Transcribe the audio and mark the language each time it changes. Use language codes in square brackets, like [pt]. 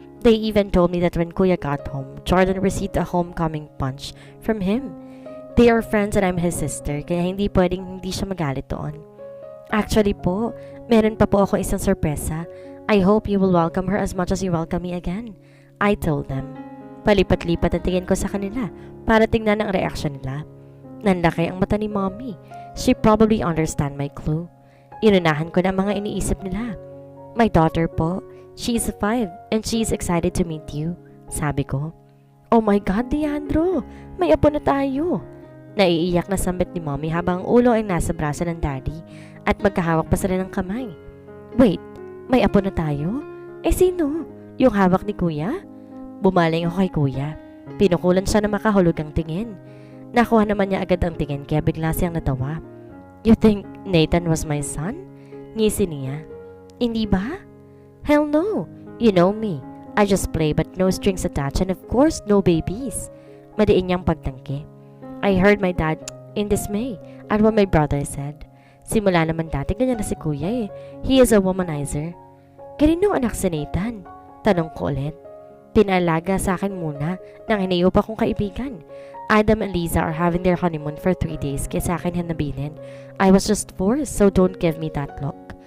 [en] They even told me that when Kuya got home, Jordan received a homecoming punch from him. They are friends and I'm his sister, [tl] kaya hindi pwedeng hindi siya magalit doon. Actually po, meron pa po ako isang sorpresa. [en] I hope you will welcome her as much as you welcome me again. I told them. [tl] Palipat-lipat ang tingin ko sa kanila para tingnan ang reaksyon nila. Nanlaki ang mata ni Mommy. [en] She probably understand my clue. [tl] Inunahan ko na ang mga iniisip nila. [en] My daughter po, she is 5 and she is excited to meet you, [tl] sabi ko. [en] Oh my God, [tl] Leandro! May apo na tayo! Naiiyak na sambit ni Mommy habang ang ulo ay nasa braso ng Daddy at magkahawak pa sila ng kamay. [en] Wait, [tl] may apo na tayo? Eh sino? Yung hawak ni Kuya? Bumaling ako kay Kuya. Pinukulan siya na makahulog ang tingin. Nakuha naman niya agad ang tingin kaya bigla siyang natawa. [en] You think Nathan was my son? [tl] Ngisi niya. Hindi ba? [en] Hell no! You know me. I just play but no strings attached and of course no babies. [tl] Madiin niyang pagtangke. [en] I heard my dad in dismay at what my brother said. [tl] Simula naman dati ganyan na si Kuya eh. [en] He is a womanizer. [tl] Kanino anak si Nathan? Tanong ko ulit. Pinalaga sa akin muna nang hinayo pa kong kaibigan. [en] Adam and Lisa are having their honeymoon for 3 days [tl] kaya sa akin hinabilin. [en] I was just forced so don't give me that look.